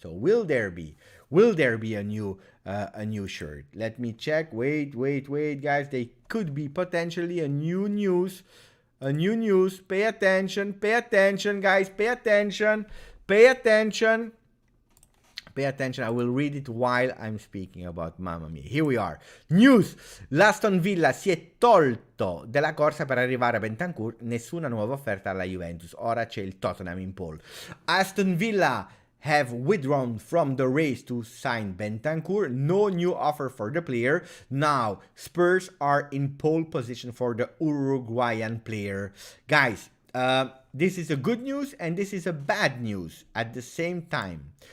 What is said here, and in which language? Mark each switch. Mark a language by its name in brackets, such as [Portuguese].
[English] So will there be a new shirt? Let me check. Wait, guys. They could be potentially a new news. A new news. Pay attention, guys. Pay attention. Pay attention. Pay attention. I will read it while I'm speaking about Mamma Mia. Here we are. News. [Italian] L'Aston Villa si è tolto della corsa per arrivare a Bentancur. Nessuna nuova offerta alla Juventus. Ora c'è il Tottenham in pole. [English] Aston Villa have withdrawn from the race to sign Bentancur. No new offer for the player. Now, Spurs are in pole position for the Uruguayan player. Guys, this is a good news and this is a bad news at the same time.